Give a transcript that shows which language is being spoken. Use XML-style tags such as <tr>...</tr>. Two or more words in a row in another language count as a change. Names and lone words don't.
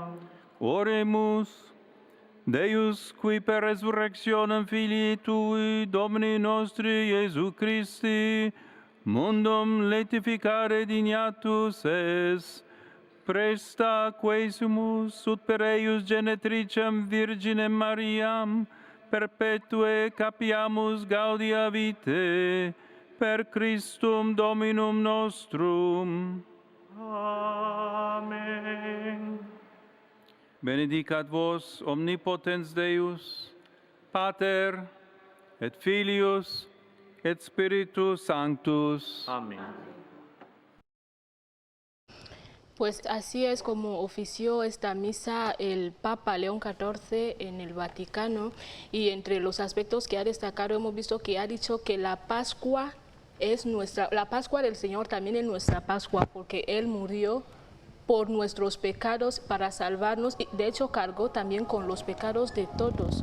<la>Oremus, Deus, qui per resurrectionem Filii Tui, Domini nostri Iesu Christi, mundum laetificare dignatus es, presta quesumus ut per eius genetricem Virginem Mariam, perpetue capiamus gaudia vitae, per Christum Dominum nostrum. Amen. Benedicat vos omnipotens Deus, Pater, et Filius, et Spiritus Sanctus. Amén.</la> <es>Pues así es como ofició esta misa el Papa León XIV en el Vaticano, y entre los aspectos que ha destacado hemos visto que ha dicho que la Pascua es la Pascua del Señor también es nuestra Pascua, porque Él murió por nuestros pecados para salvarnos, y de hecho cargó también con los pecados de todos.</es>